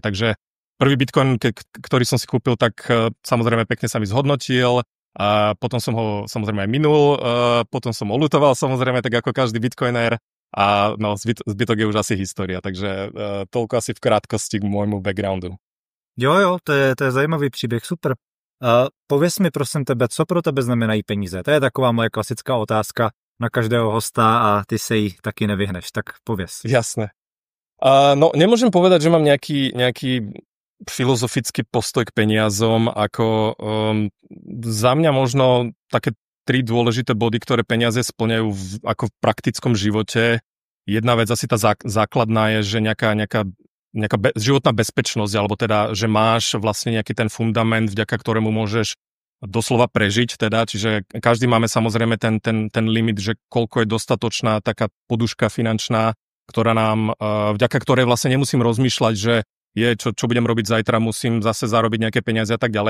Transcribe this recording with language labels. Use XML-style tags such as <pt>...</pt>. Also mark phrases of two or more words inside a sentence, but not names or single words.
<sk>Takže prvý Bitcoin, ktorý som si kúpil, tak samozrejme pekne sa mi zhodnotil. A potom som ho samozrejme aj minul, potom som oľutoval samozrejme, tak ako každý bitcoiner a no, zbytok je už asi história, takže toľko asi v krátkosti k môjmu backgroundu.</sk> <cs>Jo, to je zajímavý příběh, super. Pověz mi prosím tebe, co pro tebe znamenají peníze? To je taková moje klasická otázka na každého hosta a ty se jí taky nevyhneš, tak pověz.</cs> <sk>Jasné. No, nemôžem povedať, že mám nejaký filozofický postoj k peniazom, ako za mňa možno také 3 dôležité body, ktoré peniaze splňajú ako v praktickom živote. Jedna vec asi tá základná je, že nejaká životná bezpečnosť, alebo teda, že máš vlastne nejaký ten fundament, vďaka ktorému môžeš doslova prežiť, teda, čiže každý máme samozrejme ten limit, že koľko je dostatočná taká poduška finančná, ktorá nám, vďaka ktorej vlastne nemusím rozmýšľať, že čo budem robiť zajtra, musím zase zarobiť nejaké peniaze a tak ďalej.</sk>